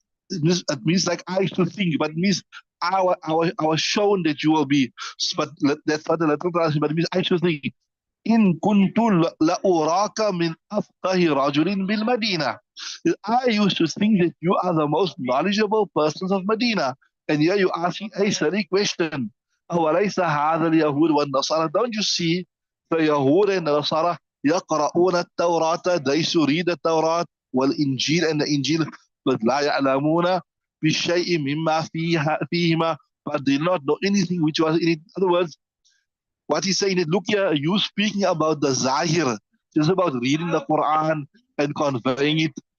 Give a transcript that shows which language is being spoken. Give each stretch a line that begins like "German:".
English: It means like I used to think, but it means I was shown that you will be. But that's not the literal translation, but it means I used to think. In kuntu la uraka min afqahi rajulin bil Madina. I used to think that you are the most knowledgeable persons of Medina. And here you asking a silly question.
Arabic: أوليس هذا اليهود والنصارى?
English: Don't you see the Yahud and the Nasara يقرؤون التوراة, they used to read the Torah والإنجيل and the Injil, but لا يعلمون بشيء مما فيهما, but they not know anything which was in it. In other words, what he's saying is, look here, you speaking about the Zahir, just about reading the Quran and conveying it.